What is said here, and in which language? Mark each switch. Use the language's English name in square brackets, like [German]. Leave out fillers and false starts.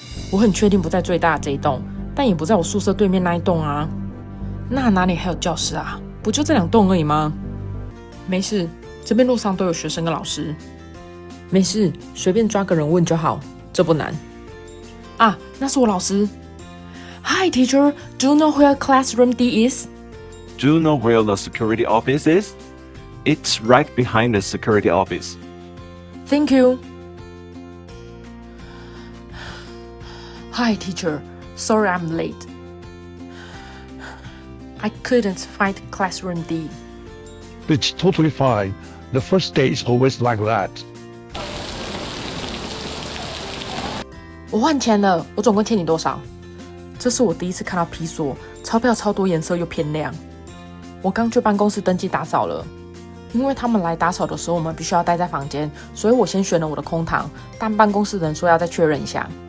[Chinese] 我很确定不在最大的这一栋，但也不在我宿舍对面那一栋啊。那哪里还有教室啊？不就这2栋而已吗？没事，这边路上都有学生跟老师。没事，随便抓个人问就好，这不难。啊，那是我老师。 [English] Hi teacher, do you know where classroom D is? Do you know where the security office is? It's right behind the security office. Thank you. Hi teacher, sorry I'm late. I couldn't find classroom D. It's totally fine. The first day is always like that. [Chinese] 我换钱了，我总共欠你多少？这是我第一次看到批索，钞票超多颜色又偏亮。我刚去办公室登记打扫了，因为他们来打扫的时候我们必须要待在房间，所以我先选了我的空堂，但办公室的人说要再确认一下。